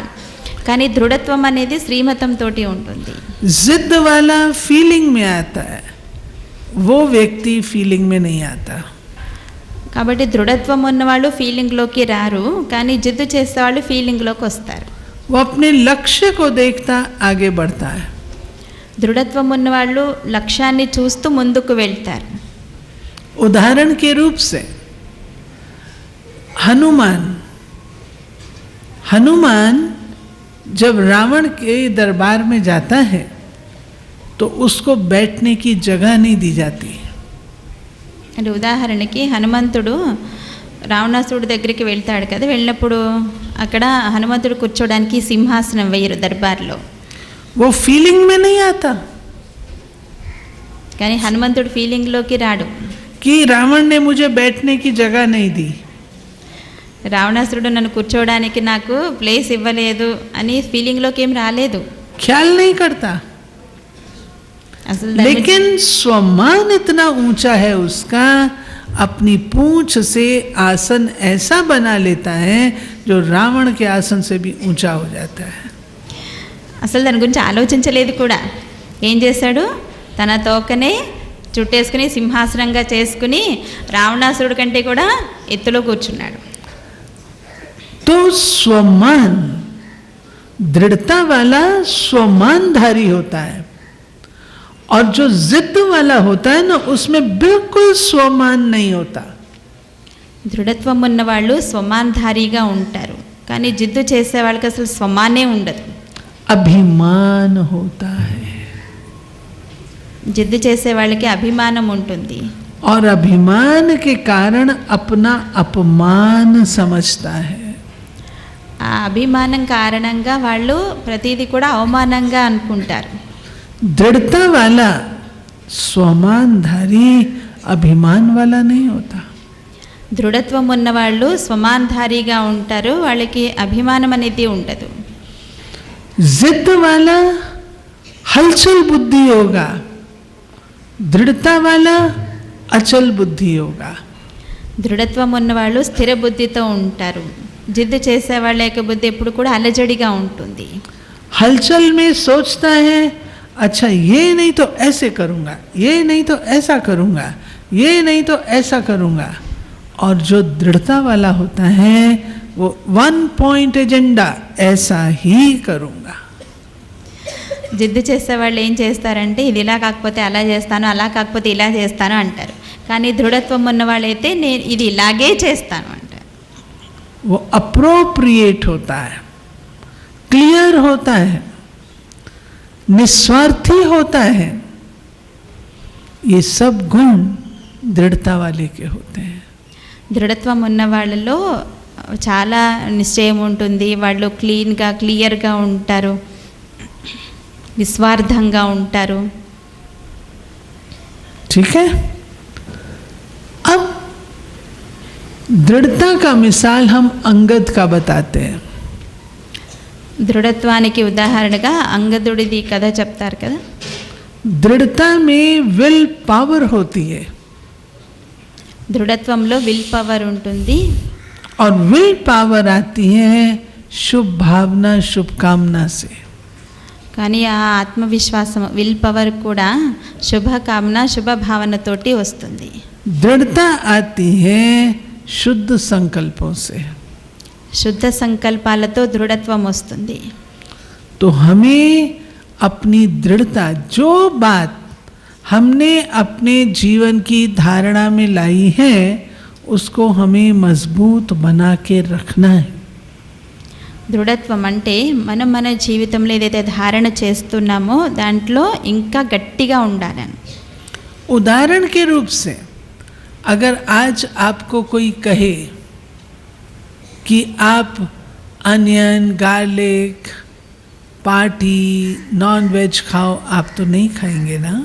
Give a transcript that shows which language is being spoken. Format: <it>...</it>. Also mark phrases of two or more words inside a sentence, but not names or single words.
<te>కానీ దృఢత్వం అనేది శ్రీమతంతోటి ఉంటుంది.</te> <hi>जिद वाला फीलिंग में आता है, वो व्यक्ति फीलिंग में नहीं आता.</hi> <te>కాబట్టి దృఢత్వం ఉన్నవాళ్ళు ఫీలింగ్లోకి రారు, కానీ జిద్దు చేసేవాళ్ళు ఫీలింగ్లోకి వస్తారు.</te> <hi>वो अपने लक्ष्य को देखता आगे बढ़ता है.</hi> <te>దృఢత్వం ఉన్నవాళ్ళు లక్ష్యాన్ని చూస్తూ ముందుకు వెళ్తారు.</te> <hi>उदाहरण के रूप से हनुमान जब रावण के दरबार में जाता है तो उसको बैठने की जगह नहीं दी जाती.</hi> <te>అంటే ఉదాహరణకి హనుమంతుడు రావణాసురుడి దగ్గరికి వెళ్తాడు కదా, వెళ్ళినప్పుడు అక్కడ హనుమంతుడు కూర్చోడానికి సింహాసనం వేయరు దర్బార్లో.</te> <hi>वो फीलिंग में नहीं आता</hi> <te>కానీ హనుమంతుడు ఫీలింగ్లోకి రాడు.</te> <hi>कि रावण ने मुझे बैठने की जगह नहीं दी,</hi> <te>రావణాసురుడు నన్ను కూర్చోవడానికి నాకు ప్లేస్ ఇవ్వలేదు అని ఫీలింగ్లోకి ఏం రాలేదు.</te> <hi>ख्याल नहीं करता.</hi> <te>అసలు</te> <hi>लेकिन स्वमान इतना ऊंचा है उसका, अपनी पूंछ से आसन ऐसा बना लेता है जो रावण के आसन से भी ऊंचा हो जाता है.</hi> <te>అసలు దాని గురించి ఆలోచించలేదు కూడా. ఏం చేశాడు, తన తోకనే చుట్టేసుకుని సింహాసనంగా చేసుకుని రావణాసురుడి కంటే కూడా ఎత్తులో కూర్చున్నాడు.</te> <hi>तो स्वमान, दृढ़ता वाला स्वमानधारी होता है, और जो जिद वाला होता है ना, उसमें बिल्कुल स्वमान नहीं होता.</hi> <te>దృఢత్వం ఉన్నవాళ్ళు స్వమాన్ధారీగా ఉంటారు, కానీ జిద్దు చేసే వాళ్ళకి అసలు స్వమానే ఉండదు.</te> <hi>अभिमान होता है,</hi> <te>జిద్దు చేసే వాళ్ళకి అభిమానం ఉంటుంది.</te> <hi>और अभिमान के कारण अपना अपमान समझता है.</hi> <te>ఆ అభిమానం కారణంగా వాళ్ళు ప్రతిదీ కూడా అవమానంగా అనుకుంటారు.</te> <hi>दृढ़ता वाला स्वमानधारी अभिमान वाला नहीं होता.</hi> <te>దృఢత్వం ఉన్నవాళ్ళు స్వమాన్ధారీగా ఉంటారు, వాళ్ళకి అభిమానం అనేది ఉండదు.</te> <hi>जिद वाला हलचल बुद्धि होगा, दृढ़ता वाला अचल बुद्धि होगा.</hi> <te>దృఢత్వం ఉన్నవాళ్ళు స్థిర బుద్ధితో ఉంటారు, జిద్దు చేసేవాళ్ళ యొక్క బుద్ధి ఎప్పుడు కూడా అలజడిగా ఉంటుంది.</te> <hi>हलचल में सोचता है, अच्छा ये नहीं तो ऐसे करूँगा, ये नहीं तो ऐसा करूँगा, ये नहीं तो ऐसा करूँगा. और जो दृढ़ता वाला होता है वो 1</hi> <en>point agenda,</en> <hi>ऐसा ही करूँगा.</hi> <te>జిద్దు చేసేవాళ్ళు ఏం చేస్తారంటే, ఇది ఇలా కాకపోతే అలా చేస్తాను, అలా కాకపోతే ఇలా చేస్తాను అంటారు. కానీ దృఢత్వం ఉన్నవాళ్ళైతే నేను ఇది ఇలాగే చేస్తాను అంటారు.</te> <hi>वो अप्रोप्रिएट होता है, क्लियर होता है, निस्वार्थी होता है. ये सब गुण दृढ़ता वाले के होते हैं.</hi> <te>దృఢత్వం ఉన్న వాళ్ళలో చాలా నిశ్చయం ఉంటుంది, వాళ్ళు క్లియర్గా ఉంటారు, నిస్వార్థంగా ఉంటారు.</te> <hi>ठीक है. अब दृढ़ता का मिसाल हम अंगद का बताते हैं.</hi> <te>దృఢత్వానికి ఉదాహరణగా అంగదుడిది కథ చెప్తారు కదా.</te> <hi>दृढ़ता में</hi> <en>will power</en> <hi>होती है,</hi> <te>దృఢత్వంలో</te> <en>will power</en> <te>ఉంటుంది.</te> <hi>और</hi> <en>will power</en> <hi>आती है शुभ भावना शुभकामना से.</hi> <te>కానీ ఆ ఆత్మవిశ్వాసం</te> <en>will power</en> <te>కూడా శుభకామన శుభభావనతోటి వస్తుంది.</te> <hi>दृढ़ता आती है शुद्ध संकल्पों से.</hi> <te>శుద్ధ సంకల్పాలతో దృఢత్వం వస్తుంది.</te> <hi>तो हमें अपनी दृढ़ता, जो बात हमने अपने जीवन की धारणा में लाई है, उसको हमें मजबूत बना के रखना है.</hi> <te>దృఢత్వం అంటే మనం మన జీవితంలో ఏదైతే ధారణ చేస్తున్నామో దాంట్లో ఇంకా గట్టిగా ఉండాలని.</te> <hi>उदाहरण के रूप से अगर आज आपको कोई कहे कि आप</hi> <en>onion, garlic,</en> <hi>पार्टी, नॉन वेज खाओ, आप तो नहीं खाएंगे ना.</hi>